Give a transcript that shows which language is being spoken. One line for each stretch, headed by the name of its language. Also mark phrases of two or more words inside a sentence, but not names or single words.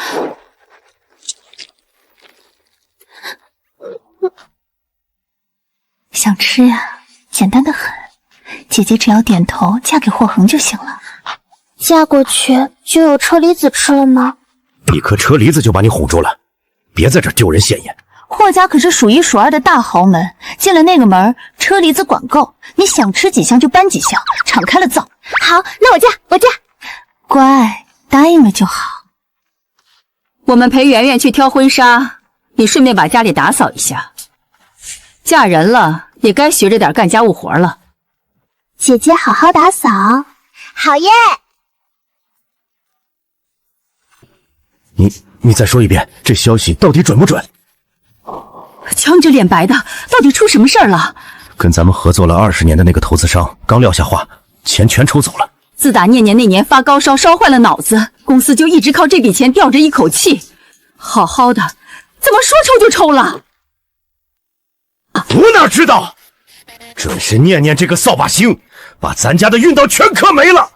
Chinese: 想吃呀，簡單的很。姐姐只要點頭嫁給霍恆就行了。嫁過去就有車厘子吃了嗎？一顆車厘子就把你唬住了，別在這丟人現眼。霍家可是數一數二的大豪門，進了那個門，車厘子管夠，你想吃幾箱就搬幾箱，敞開了造。好，那我嫁。乖，答應了就好。我們陪圓圓去挑婚紗，你順便把家裡打掃一下。嫁人了，也該學着點幹家務活了。姐姐好好打掃。好耶！你再說一遍，這消息到底準不準？青着臉白的，到底出什麼事兒了？跟咱們合作了20年的那個投資商剛撂下話，錢全抽走了。自打念念那年發高燒燒壞了腦子，公司就一直靠這筆錢吊着一口氣。好好的，怎麼說抽就抽了？我哪知道，準是念念這個掃把星，把咱家的運道全磕沒了。